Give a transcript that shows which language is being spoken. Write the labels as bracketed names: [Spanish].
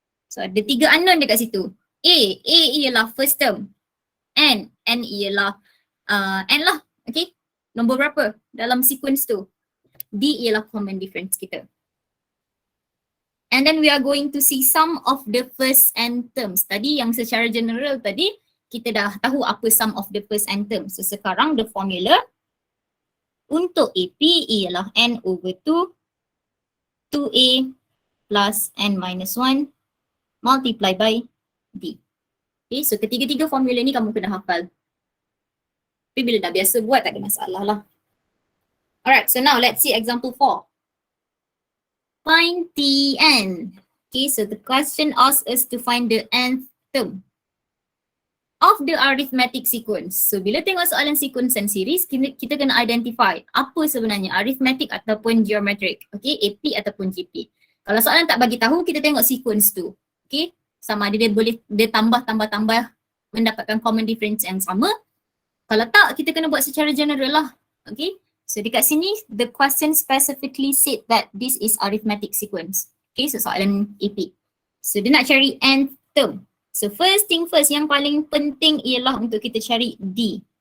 [Malay] So ada 3 unknown dekat situ. A ialah first term. N ialah n lah. Okay, nombor berapa dalam sequence tu? D ialah common difference kita. [English] And then we are going to see sum of the first n terms. [Malay] Tadi yang secara general tadi, kita dah tahu apa sum of the first n terms. So sekarang the formula untuk AP ialah n over 2, 2A plus n minus 1 multiply by D. Okay, so ketiga-tiga formula ni kamu kena hafal. Tapi bila dah biasa buat tak ada masalah lah. [English] Alright, so now let's see example 4. Find Tn. Okay, so the question asks us to find the nth term of the arithmetic sequence. [Malay] So bila tengok soalan sequence and series, kita kena identify apa sebenarnya arithmetic ataupun geometric. Okay, AP ataupun GP. Kalau soalan tak bagi tahu, kita tengok sequence tu. Okay, sama ada dia tambah mendapatkan common difference yang sama. Kalau tak, kita kena buat secara general lah. [English] Okay, so dekat sini, the question specifically said that this is arithmetic sequence. [Malay] Okay, so soalan AP. So dia nak cari nth term. So [English] first thing first, [Malay] yang paling penting ialah untuk kita cari D.